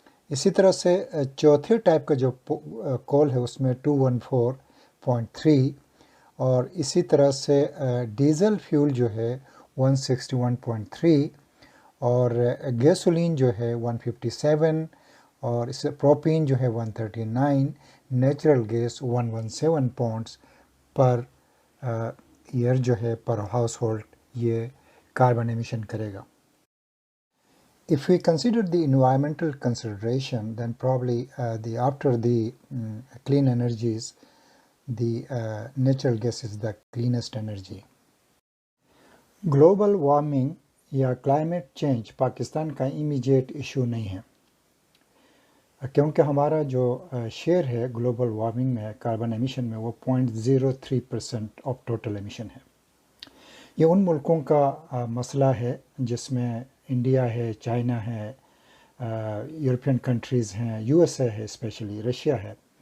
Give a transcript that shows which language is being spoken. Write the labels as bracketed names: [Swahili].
[Urdu] اسی طرح سے چوتھے ٹائپ کا جو کول ہے اس میں 214.3، اور اسی طرح سے ڈیزل فیول جو ہے 161.3، اور گیسولین جو ہے 157، اور اس سے پروپین جو ہے 139، natural gas 117 [English] pounds per year [Urdu] جو ہے پر ہاؤس ہولڈ یہ کاربن ایمیشن کرے گا. [English] If we consider the environmental consideration, then probably after the clean energies, the natural gas is the cleanest energy. [Urdu] Global warming یا کلائمیٹ چینج پاکستان کا immediate issue نہیں ہے، کیونکہ ہمارا جو شیئر ہے گلوبل وارمنگ میں کاربن ایمیشن میں وہ 0.03% [English] of total emission [Urdu] ہے. یہ ان ملکوں کا مسئلہ ہے جس میں انڈیا ہے، چائنا ہے، یورپین کنٹریز ہیں، یو ایس اے ہے، اسپیشلی رشیا ہے.